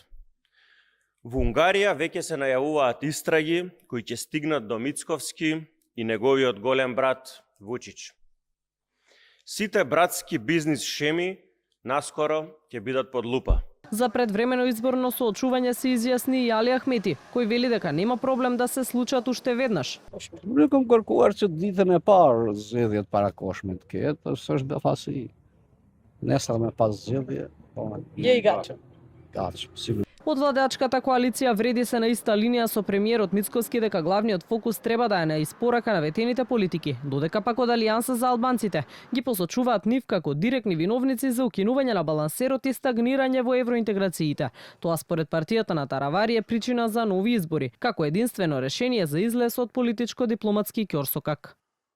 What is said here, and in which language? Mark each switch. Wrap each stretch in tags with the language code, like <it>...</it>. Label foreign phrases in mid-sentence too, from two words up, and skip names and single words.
<mk>Во Унгарија веќе се најавуваат истраги кои ќе стигнат до Мицковски и неговиот голем брат Вучич. Сите братски бизнис шеми наскоро ќе бидат под лупа. За предвремено изборно соочување се изјасни и Али Ахмети, кој вели дека нема проблем да се случат уште веднаш.</mk> <sq>Ne kam kërkuar që ditën e parë zgjedhjet para koshme të ketë, është befasi. Nesër me pas zgjedhje, po. Je i gatshëm. Gatshëm, sigurisht.</sq> <mk>Од владеачката коалиција вреди се на иста линија со премиерот Мицковски дека главниот фокус треба да е на испорака на ветените политики, додека пак од Алијанса за албанците ги посочуваат нив како директни виновници за укинување на балансерот и стагнирање во евроинтеграциите. Тоа според партијата на Таравари е причина за нови избори, како единствено решение за излез од политичко-дипломатски ќорсокак.</mk>